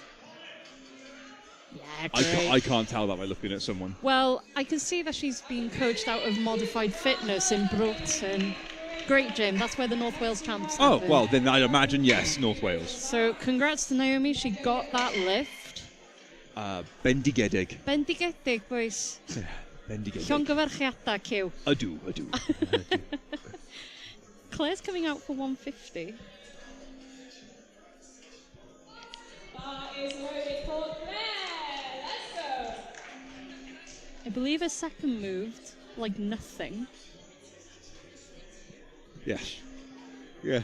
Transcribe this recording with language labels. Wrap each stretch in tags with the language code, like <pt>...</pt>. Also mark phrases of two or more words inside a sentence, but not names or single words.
<en>Yeah, great. I can't tell that by looking at someone. Well, I can see that she's been coached out of Modified Fitness in Broughton. Great gym. That's where the North Wales champs Oh, happen. well, then I'd imagine, yes, North Wales. So, congrats to Naomi. She got that lift.</en> <cy>Bendigedig. Bendigedig, boys. Bendigedig. Llongyfarchiadau, Cyw. Ydw.</cy> <en>Claire's coming out for 150. I believe her second moved like nothing. Yes. Yeah.</en>